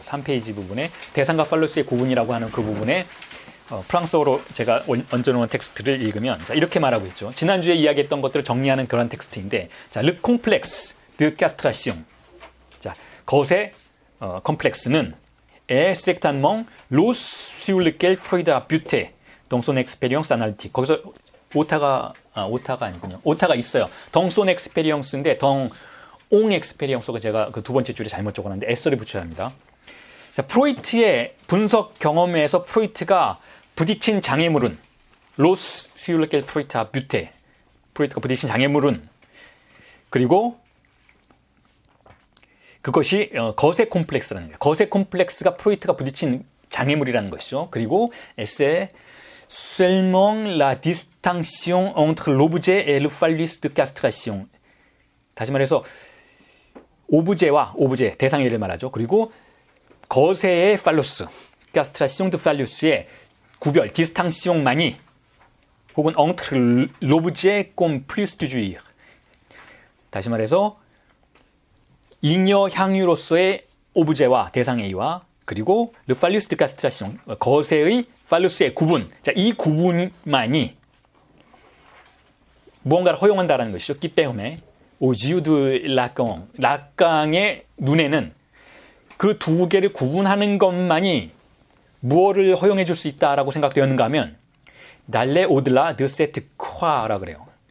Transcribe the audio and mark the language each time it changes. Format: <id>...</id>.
<ko>3페이지 부분에 대상과 팔루스의 구분이라고 하는 그 부분에 프랑스어로 제가 얹어놓은 텍스트를 읽으면 이렇게 말하고 있죠. 지난주에 이야기했던 것들을 정리하는 그런 텍스트인데,</ko> <fr>Le complexe de castration.</fr> <ko>거세 컴플렉스는</ko> <fr>est certainement l'os sur lequel Freud a buté dans son expérience analytique.</fr> <ko>거기서 오타가 아니군요. 오타가 있어요. 덩손 엑스페리언스인데 덩옹 엑스페리언스가 제가 그 두 번째 줄에 잘못 적어놨는데 S를 붙여야 합니다. 프로이트의 분석 경험에서 프로이트가 부딪힌 장애물은 로스 수율레켈 프로이트아 뷰테, 프로이트가 부딪힌 장애물은, 그리고 그것이 거세 콤플렉스라는 거예요. 거세 콤플렉스가 프로이트가 부딪힌 장애물이라는 것이죠. 그리고</ko> <fr>에세 seulement la distinction entre l'objet et le phallus de castration.</fr> <ko>다시 말해서 오브제, 대상의 예를 말하죠. 그리고 거세의 팔루스,</ko> <fr>castration de phallus의 구별, 디스탕시용만이, 혹은 entre l'objet comme plus de jouir.</fr> <ko>다시 말해서 잉여 향유로서의 오브제와 대상 A와, 그리고</ko> <fr>le phallus de castration,</fr> <ko>거세의 팔루스의 구분. 이 구분만이 무언가를 허용한다는 것이죠.</ko> <fr>qui permet aux yeux de Lacan,</fr> <ko>락강의 눈에는 그 두 개를 구분하는 것만이 무엇을 허용해 줄 수 있다라고 생각되었는가 하면</ko> <fr>d'aller au-delà de cette croix</fr> <ko>라 그래요.</ko>